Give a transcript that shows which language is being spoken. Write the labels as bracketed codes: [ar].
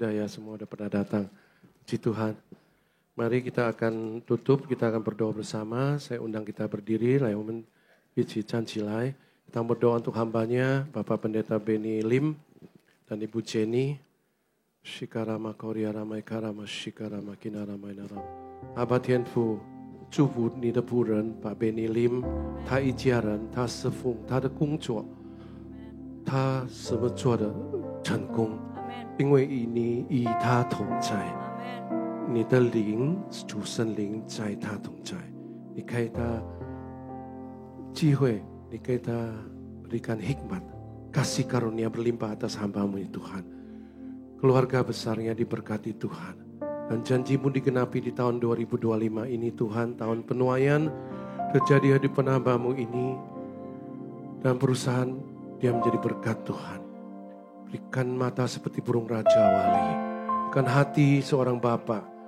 [id] Sudah ya, semua sudah pernah datang. Puji Tuhan. Mari kita akan tutup, kita akan berdoa bersama. Saya undang kita berdiri. [zh] 来，我们一起站起来。 [id] Kita berdoa untuk hambanya, Bapak Pendeta Benny Lim dan Ibu Jenny. Shikarama Koriarama Karama Shikarama Kinarama Inaram. [zh] 阿爸天父，祝福你的仆人把Benny Lim，他一家人，他侍奉他的工作，他什么做的成功，因为你与他同在，你的灵主圣灵在他同在，你给他机会，你给他 [id] berikan hikmat, kasih karunia berlimpah atas hamba-Mu ya Tuhan. Keluarga besarnya diberkati Tuhan. Dan janji-Mu digenapi di tahun 2025 ini Tuhan, tahun penuaian terjadi di hamba-Mu ini. Dan perusahaan dia menjadi berkat Tuhan. Berikan mata seperti burung raja wali. Berikan hati seorang bapa.